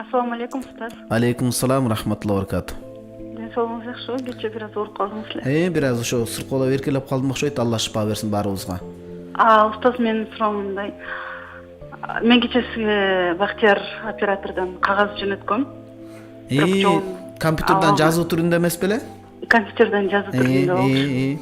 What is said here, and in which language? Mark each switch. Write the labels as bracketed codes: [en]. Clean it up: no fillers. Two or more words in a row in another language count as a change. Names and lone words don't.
[ar] السلام عليكم أستاذ. عليكم السلام رحمة الله بركاته. [kk] Денсаулығыңыз жақсы ғой? Кеше біраз ауырып қалдыңыз сіле. [ky] Бираз ошо сыркоолоп эркелеп калдым окшойт. Алла шифа берсин баарыбызга. Ustaz, менин суроом мындай. Мен кече сизге Бактияр оператордон кагаз жөнөткөм. Компьютерден жазуу түрүндө эмес беле? Компьютерден жазуу түрүндө.